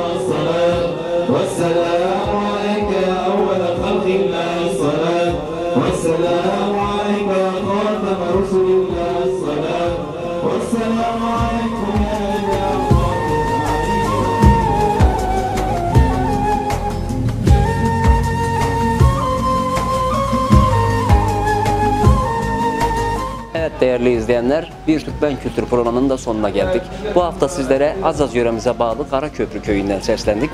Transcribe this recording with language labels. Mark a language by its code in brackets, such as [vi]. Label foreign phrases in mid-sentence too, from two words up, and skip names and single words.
[ar] الصلاة والسلام عليك يا أول خلق الله الصلاة والسلام عليك يا خاتم رسل الله الصلاة والسلام عليكم يا [tr] Evet değerli izleyenler, bir Türkmen Kültür programının da sonuna geldik. Bu hafta sizlere Azaz yöremize bağlı Karaköprü köyünden seslendik.